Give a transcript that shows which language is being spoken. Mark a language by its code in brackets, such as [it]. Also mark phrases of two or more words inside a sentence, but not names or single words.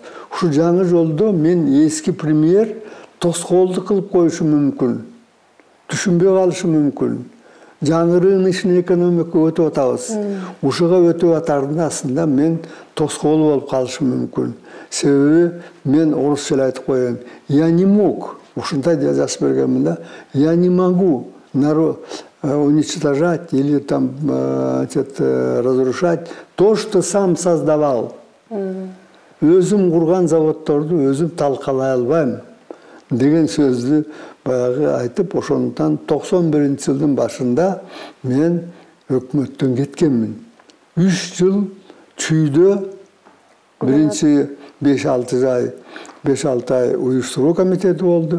[ky] Ушу жаңы жолдо мен эски премьер тоскоолдук кылып коюшу мүмкүн. Түшүнбөй калышы мүмкүн. Жаңы рыночный экономика өтүп атабыз. Ушуга өтүп атардын астында мен тоскоол болуп калышым мүмкүн. Себеби мен орусча айтып коеюн. [ru] Я не мог. [ky] Ушундай жазып бергенмин да. [ru] Я не могу уничтожать или там разрушать то, что сам создавал. [ky] Өзүм курган заводторду өзүм талкалай албайм деген сөздү баягы айтып, ошондон 91-жылдын башында мен өкмөттөн кеткенмин. 3 жыл чүйдө биринчи 5-6 ай уюштуруу комитети болду.